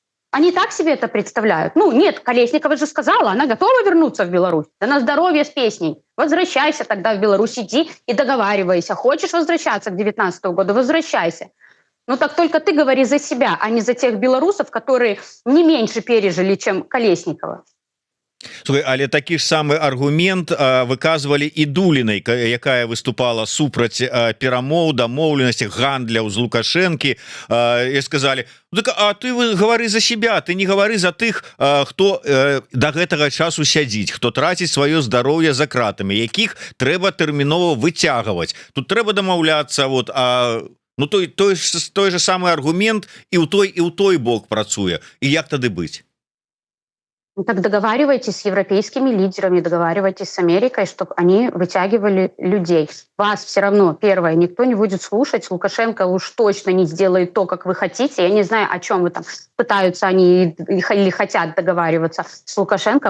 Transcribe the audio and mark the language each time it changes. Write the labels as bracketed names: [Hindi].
[Russian] Они так себе это представляют. Нет, Колесникова же сказала, она готова вернуться в Беларусь. Да на здоровье с песней. Возвращайся тогда в Беларусь, иди и договаривайся. Хочешь возвращаться к 19 году, возвращайся. Так только ты говори за себя, а не за тех белорусов, которые не меньше пережили, чем Колесникова. [Belarusian] Слухай, але такі ж самы аргумент выказвалі і Дулінай, якая выступала супраць перамоў, дамоўленасці, гандляў з Лукашэнкі, і сказалі: а ты гавары за себя, ты не гавары за тых, хто да гэтага часу сядзіць, хто траціць сваё здароўе за кратамі, якіх трэба тэрмінова выцягваць. Тут трэба дамаўляцца, той же самы аргумент і ў той бок працуе. І як тады быць? [Russian] Так договаривайтесь с европейскими лидерами, договаривайтесь с Америкой, чтобы они вытягивали людей. Вас все равно, первое, никто не будет слушать. Лукашенко уж точно не сделает то, как вы хотите. Я не знаю, о чем вы там пытаются они или хотят договариваться с Лукашенко.